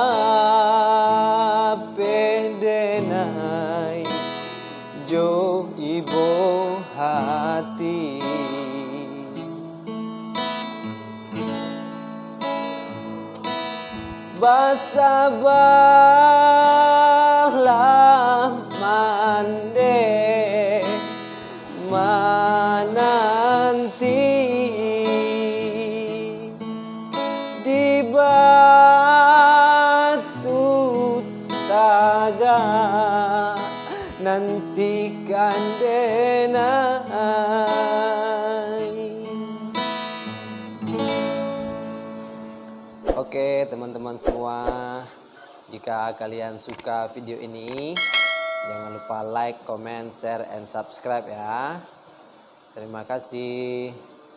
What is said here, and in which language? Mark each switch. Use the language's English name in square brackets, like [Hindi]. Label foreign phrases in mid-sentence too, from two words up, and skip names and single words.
[Minangkabau] pedenai jo ibo hati basabalah mande mananti di batu taga nantikan denai. [Indonesian] Oke teman-teman semua, jika kalian suka video ini jangan lupa [English] like, comment, share, and subscribe [Indonesian] ya. Terima kasih.